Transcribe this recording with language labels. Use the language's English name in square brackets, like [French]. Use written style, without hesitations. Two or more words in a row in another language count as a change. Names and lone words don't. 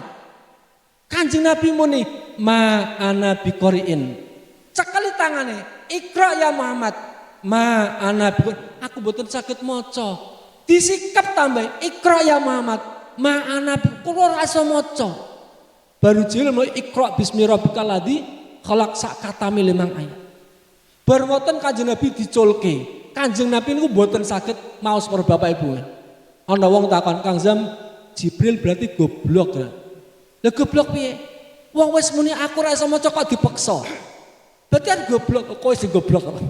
[Javanese] Kanjeng Nabi muni [Arabic] ما أنا بقارئ. [Javanese] Cekali tangane. [Arabic] اقرأ يا محمد. ما أنا بقارئ. [Javanese] Aku mboten saged maca. Disikap tambah [Arabic] اقرأ يا محمد. ما أنا [Javanese] kula ora iso maca. Baru jil mau [Arabic] اقرأ باسم ربك الذي خلق [Javanese] sak katami 5 ayat. Bar ngoten Kanjeng Nabi diculke. Kanjeng Nabi niku mboten saged maos para bapak ibu. Ana wong takon Kang Zam, Jibril berarti goblok ya. Lah goblok piye? Wong wis muni aku ora iso maca kok dipaksa. Berarti kan goblok, kowe sing goblok.